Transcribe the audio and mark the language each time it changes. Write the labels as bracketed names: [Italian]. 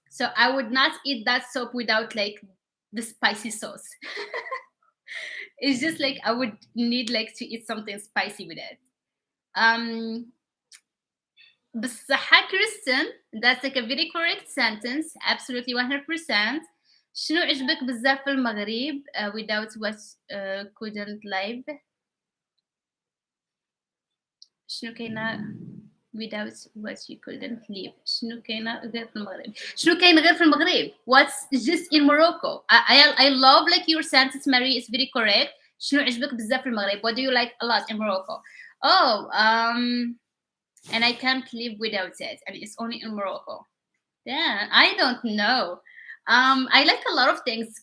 [English] So I would not eat that soup without like the spicy sauce. It's just like I would need like to eat something spicy with it. [Arabic] بالصحة [English] Kristen, that's like a very correct sentence, absolutely 100%. [Arabic] شنو عجبك بزاف في المغرب [English] without what couldn't live؟ [Arabic] شنو كاينة [English] without what you couldn't live؟ [Arabic] شنو كاينة غير في المغرب؟ شنو كاين غير في المغرب؟ [English] What's just in Morocco? I love like your sentence, Mary, is very correct. [Arabic] شنو عجبك بزاف في المغرب? [English] What do you like a lot in Morocco? Oh, and I can't live without it, and it's only in Morocco. Yeah, I don't know. I like a lot of things.